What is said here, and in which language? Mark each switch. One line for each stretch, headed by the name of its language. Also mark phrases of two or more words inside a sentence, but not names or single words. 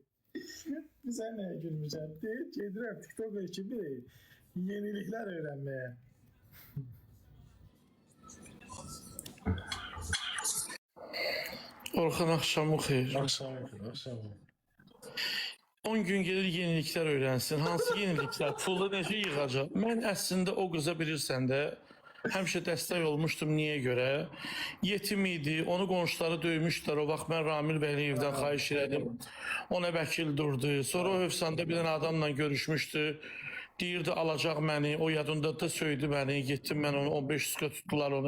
Turkish: Bize ne gülmeyeceğim diye
Azerbaijani: gedirəm
Turkish: TikTok ekibi yenilikler öğrenmeye.
Azerbaijani: Orxan axşamın xeyir.
Turkish: Akşam.
Azerbaijani: 10 gün gelir yeniliklər öyrənsin. Hansı yeniliklər? Pulu necə yığacaq? Mən əslində o qıza bilirsən də həmişə dəstək olmuşdum. Niyə görə? Yetim idi, onu qonşuları döymüşdülər. O vaxt mən Ramil Bəliyevdən xahiş elədim. Ona vəkil durdu. Sonra o Hövsanda bir dənə adamla görüşmüşdü. Deyirdi alacaq məni, o yadında da söydü məni, getdim mən onu, 15 sutka tutdular onu.